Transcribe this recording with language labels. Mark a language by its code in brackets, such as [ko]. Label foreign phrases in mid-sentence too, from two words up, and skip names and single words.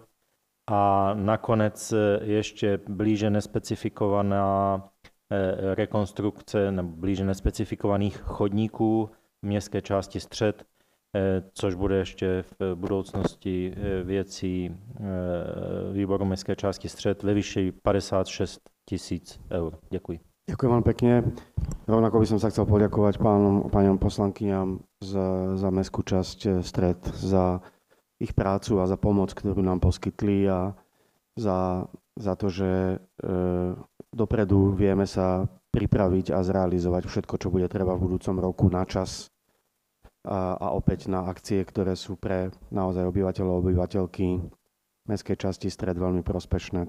[cs] A nakonec ještě blíže nespecifikovaná rekonstrukce nebo blíže nespecifikovaných chodníků v městské části Střed, což bude ještě v budoucnosti věcí výboru městské části Střed ve výši 56 000 eur. Děkuji. [sk] Ďakujem vám pekne. Rovnako by som sa chcel poďakovať pánom poslankyňam za mestskú časť Stred, za ich prácu a za pomoc, ktorú nám poskytli a za to, že dopredu vieme sa pripraviť a zrealizovať všetko, čo bude treba v budúcom roku na čas a opäť na akcie, ktoré sú pre naozaj obyvateľov a obyvateľky mestskej časti Stred veľmi prospešné.